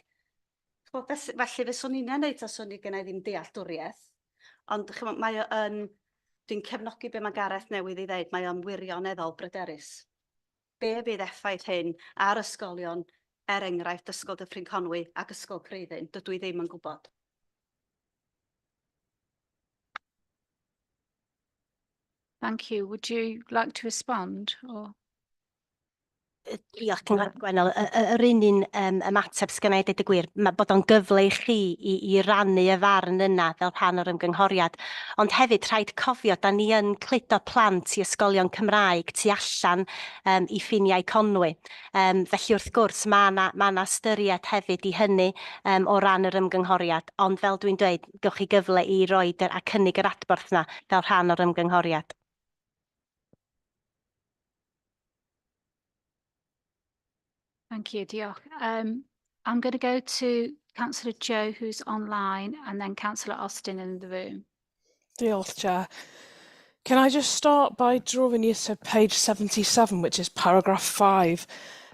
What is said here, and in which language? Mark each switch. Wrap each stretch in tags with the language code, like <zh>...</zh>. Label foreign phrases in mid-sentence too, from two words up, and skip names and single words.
<cy>Felly fyswn i'n neud os o'n i gennau ddim dealltwriaeth, ond dwi'n cefnogi be mae Gareth newydd i ddweud, mae o'n wirioneddol bryderus. Be fydd effaith hyn ar ysgolion, enghraifft Ysgol Dyffryn Conwy ac Ysgol Creuddyn, dydw i ddim yn gwybod.</cy> <en>Thank you. Would you like to respond? Or...</en> <cy>Diolch, Cyngor Gwennell. Yr un ymateb sgynna i deud y gwir, mae bod o'n gyfle i chi i rannu y farn yna fel rhan o'r ymgynghoriad. Ond hefyd rhaid cofio, da ni yn cludo plant i ysgolion Cymraeg tu allan i ffiniau Conwy. Felly wrth gwrs, mae yna ystyried hefyd i hynny o ran yr ymgynghoriad. Ond fel dwi'n dweud, gewch chi gyfle i roed a cynnig yr adborth yna fel rhan o'r ymgynghoriad.</cy> <en>Thank you, diolch. I'm going to go to Councillor Joe, who's online, and then Councillor Austin in the room.</en> <cy>Diolch, Chair.</cy> <en>Can I just start by drawing you to page 77, which is paragraph 5.</en>